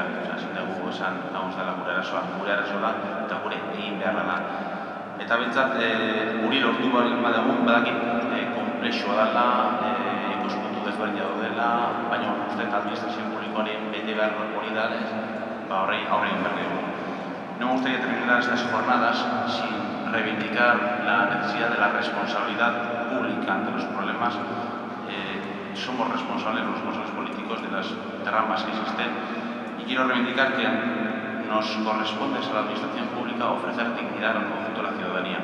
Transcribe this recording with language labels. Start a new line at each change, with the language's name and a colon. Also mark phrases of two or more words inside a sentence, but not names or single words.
Basque: Ezin dugu esan, hau ez dela gure arazoa da, eta gure egin beharra da. Eta behintzat, guri lortu badugu, badakit, konplexua dela, ikuspuntu desberdina daudela, baina uste administrazio publikoaren bete behar hori da, horrei aurre egin behar dugu.
Spanish: No me gustaría terminar estas jornadas sin reivindicar la necesidad de la responsabilidad pública ante los problemas somos responsables, los responsables políticos, de las tramas que existen, y quiero reivindicar que nos corresponde a la administración pública ofrecer dignidad al conjunto de la ciudadanía.